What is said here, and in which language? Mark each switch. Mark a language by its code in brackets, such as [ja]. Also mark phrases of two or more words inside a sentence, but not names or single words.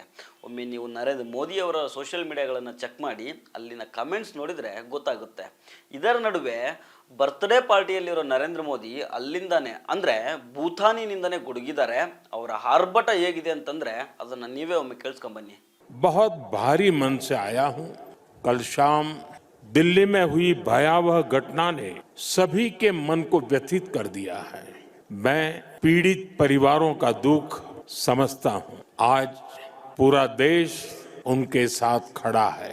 [kn] ಒಮ್ಮೆ ನೀವು ನರೇಂದ್ರ ಮೋದಿಯವರ [en] social media [kn] ಚೆಕ್ ಮಾಡಿ ಅಲ್ಲಿನ ಕಮೆಂಟ್ಸ್ ನೋಡಿದರೆ ಗೊತ್ತಾಗುತ್ತೆ. ಇದರ ನಡುವೆ [en] birthday party [kn] ನರೇಂದ್ರ ಮೋದಿ ಅಲ್ಲಿಂದಾನೆ ಅಂದರೆ ಭೂತಾನಿನಿಂದನೇ ಗುಡುಗಿದ್ದಾರೆ. ಅವರ ಆರ್ಭಟ ಹೇಗಿದೆ ಅಂತಂದರೆ ಅದನ್ನು ನೀವೇ ಒಮ್ಮೆ ಕೇಳಿಸ್ಕೊಂಬನ್ನಿ. [hi] बहुत भारी मन से आया हूँ. कल शाम दिल्ली में हुई भयावह घटना ने सभी के मन को व्यथित कर दिया है. मैं पीड़ित परिवारों का दुख समझता हूँ. आज पूरा देश उनके साथ खड़ा है.